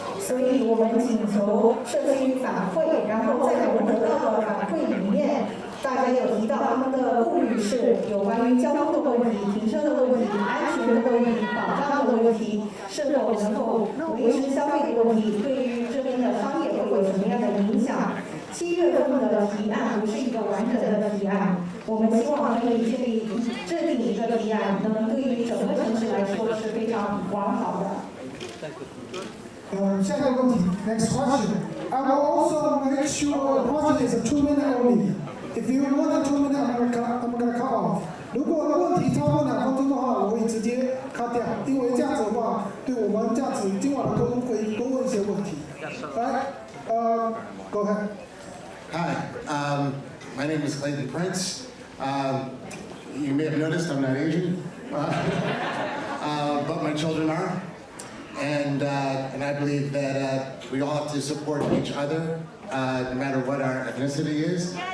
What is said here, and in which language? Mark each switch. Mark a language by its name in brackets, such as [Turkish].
[Chinese] 所以我们请求社区反馈，然后在我们得到的反馈里面，大家有提到他们的顾虑是有关于交通的问题、停车的问题、安全的问题、保障的问题，是否能够维持消费的问题，对于这边的商业会有什么样的影响？ 7月份的提案不是一个完整的提案，我们希望可以制定一个提案，能对于整个城市来说是非常完好的。下一个问题 ， [English] next question. I will also make sure the question is 2 minutes only. If you more than 2 minutes, I'm gonna cut off. [Chinese] 如果问题超过2分钟的话，我会直接 cut 掉，因为这样子的话，对我们这样子今晚的沟通会多问一些问题。 [English] 来，go ahead. Hi, my name is Clayton Prince. You may have noticed I'm not Asian, but my children are. And I believe that we all have to support each other, no matter what our ethnicity is.